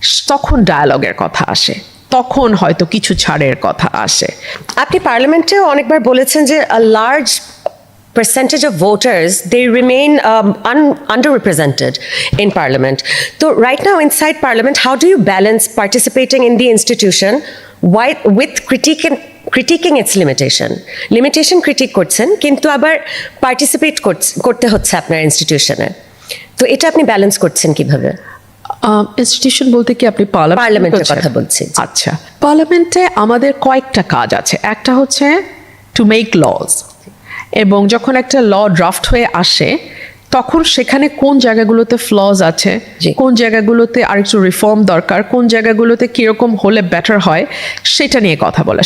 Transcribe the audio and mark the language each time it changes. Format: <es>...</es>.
<bn>তখন ডায়ালগের কথা আসে, তখন হয়তো কিছু ছাড়ের কথা আসে। আপনি পার্লামেন্টেও অনেকবার বলেছেন যে</bn> <en>a large percentage of voters, they remain underrepresented in Parliament. So right now inside Parliament, how do you balance participating in the institution with critiquing its limitation critique</en> <bn>করছেন কিন্তু আবার পার্টিসিপেট করতে হচ্ছে আপনার ইনস্টিটিউশনে, তো এটা আপনি ব্যালেন্স করছেন কিভাবে? ইনস্টিটিউশন বলতে কি আপনি পার্লামেন্টের কথা বলছি। আচ্ছা, পার্লামেন্টে আমাদের কয়েকটা কাজ আছে। একটা হচ্ছে</bn> <en>to make laws,</en> <bn>এবং যখন একটা ল ড্রাফট হয়ে আসে তখন সেখানে কোন জায়গাগুলোতে ফ্লজ আছে, কোন জায়গাগুলোতে আরেকটু রিফর্ম দরকার, কোন জায়গাগুলোতে কীরকম হলে বেটার হয় সেটা নিয়ে কথা বলা।</bn>